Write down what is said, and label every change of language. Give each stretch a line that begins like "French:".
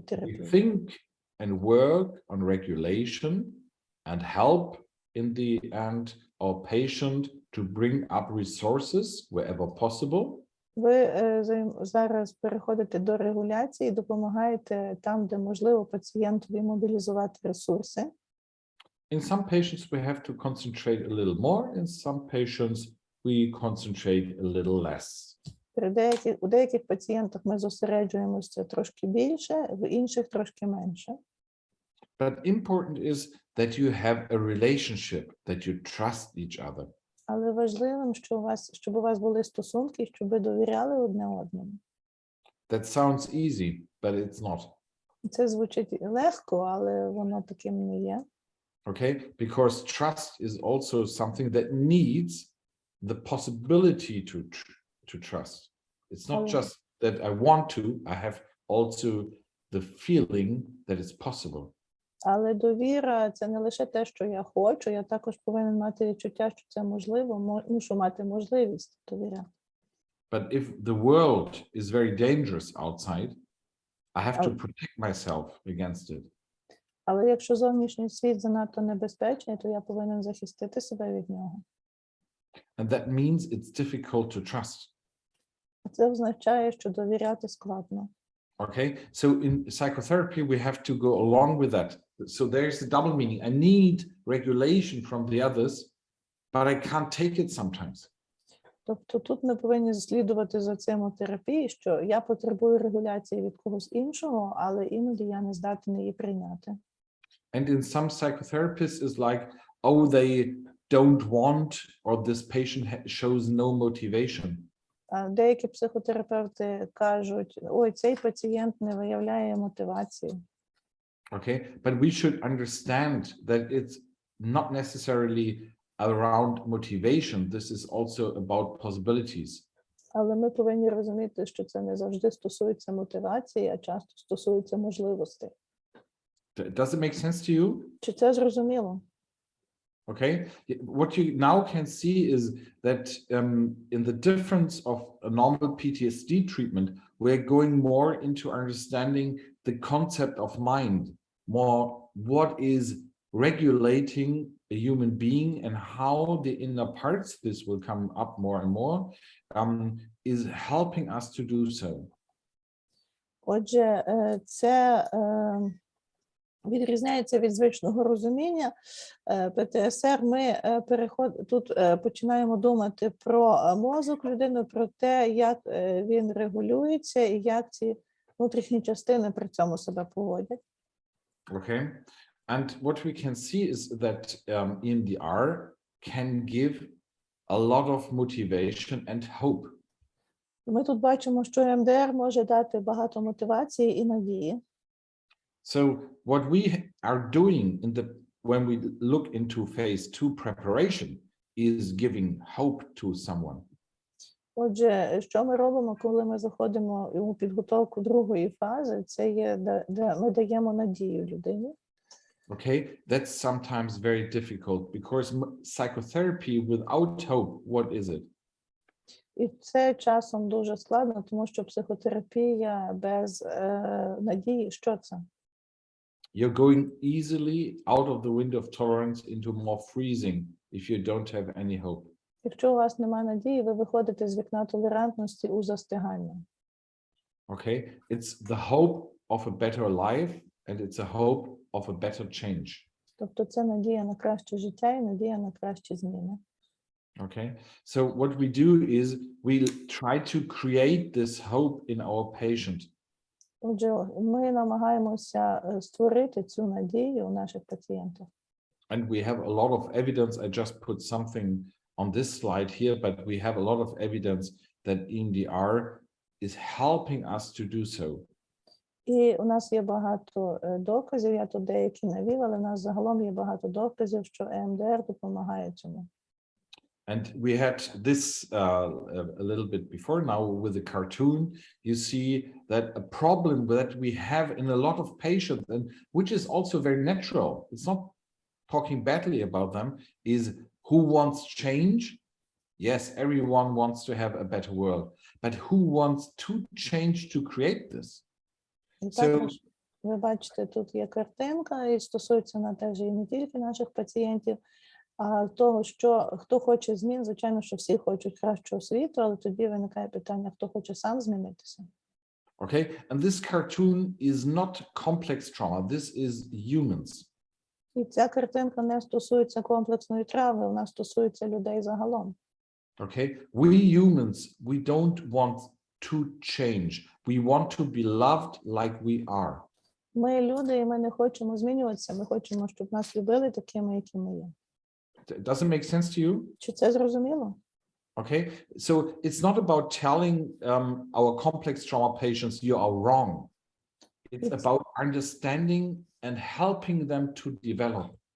English: We
Ukrainian: терапії.
English: think and work on regulation and help in the end our patient to bring up resources wherever possible.
Ukrainian: Ви зараз переходите до регуляції і допомагаєте там, де можливо пацієнтові мобілізувати ресурси.
English: In some patients, we have to concentrate a little more. In some patients, we concentrate a little less.
Ukrainian: У деяких пацієнтах ми зосереджуємося трошки більше, в інших трошки менше.
English: But important is that you have a relationship, that you trust each other.
Ukrainian: Але важливим, щоб у вас були стосунки, щоб ви довіряли одне одному.
English: That sounds easy, but it's not.
Ukrainian: Це звучить легко, але воно таким не є.
English: Okay, because trust is also something that needs the possibility to trust. It's not just that I want to, I have also the feeling that it's possible.
Ukrainian: Але довіра – це не лише те, що я хочу, я також повинен мати відчуття, що це можливо, мушу мати можливість довіряти.
English: But if the world is very dangerous outside, I have to protect myself against it.
Ukrainian: Але якщо зовнішній світ занадто небезпечний, то я повинен захистити себе від нього.
English: And that means it's difficult to trust.
Ukrainian: Це означає, що довіряти складно.
English: Okay, so in psychotherapy, we have to go along with that. So there's a double meaning. I need regulation from the others, but I can't take it sometimes.
Ukrainian: Тобто тут ми повинні слідувати за цим у терапії, що я потребую регуляції від когось іншого, але іноді я не здатен її прийняти.
English: And in some psychotherapists is like, oh, they don't want, or this patient shows no motivation.
Ukrainian: Деякі психотерапевти кажуть, ой, цей пацієнт не виявляє мотивації.
English: Okay, but we should understand that it's not necessarily around motivation. This is also about possibilities.
Ukrainian: Але ми повинні розуміти, що це не завжди стосується мотивації, а часто стосується можливостей.
English: Does it make sense to you?
Ukrainian: Чи це зрозуміло?
English: Okay, what you now can see is that in the difference of a normal PTSD treatment, we're going more into understanding the concept of mind, more what is regulating a human being and how the inner parts, this will come up more and more, is helping us to do so.
Ukrainian: Отже, це відрізняється від звичного розуміння ПТСР. Ми тут починаємо думати про мозок людини, про те, як він регулюється і як ці внутрішні частини при цьому себе поводять.
English: Okay, and what we can see is that EMDR can give a lot of motivation and hope.
Ukrainian: Ми тут бачимо, що ЕМДР може дати багато мотивації і надії.
English: So what we are doing when we look into phase 2 preparation is giving hope to someone.
Ukrainian: Отже, що ми робимо, коли ми заходимо у підготовку другої фази, це є, де ми даємо надію людині.
English: Okay, that's sometimes very difficult because psychotherapy without hope, what is it?
Ukrainian: І це часом дуже складно, тому що психотерапія без надії, що це?
English: You're going easily out of the window of tolerance into more freezing if you don't have any hope.
Ukrainian: Якщо у вас немає надії, ви виходите з вікна толерантності у застигання.
English: Okay, it's the hope of a better life and it's a hope of a better change.
Ukrainian: Тобто це надія на краще життя і надія на кращі зміни.
English: Okay, so what we do is we try to create this hope in our patient.
Ukrainian: Отже, ми намагаємося створити цю надію у наших пацієнтів.
English: And we have a lot of evidence. I just put something on this slide here, but we have a lot of evidence that EMDR is helping us to do so.
Ukrainian: І у нас є багато доказів, я тут деякі навів, але у нас загалом є багато доказів, що EMDR допомагає цьому.
English: And we had this a little bit before. Now with the cartoon, you see that a problem that we have in a lot of patients, and which is also very natural, it's not talking badly about them, is who wants change? Yes, everyone wants to have a better world, but who wants to change to create this?
Ukrainian: І також, ви бачите, тут є картинка, і стосується вона теж і не тільки наших пацієнтів, а того, що хто хоче змін, звичайно, що всі хочуть кращого світу, але тоді виникає питання, хто хоче сам змінитися.
English: Okay, and this cartoon is not complex trauma, this is humans.
Ukrainian: І ця картинка не стосується комплексної травми, вона стосується людей загалом.
English: Okay, we humans, we don't want to change. We want to be loved like we are.
Ukrainian: Ми люди, і ми не хочемо змінюватися, ми хочемо, щоб нас любили такими, які ми є.
English: Does it make sense to you?
Ukrainian: Чи це зрозуміло?
English: Okay, so it's not about telling our complex trauma patients you are wrong. It's about understanding and helping them to develop.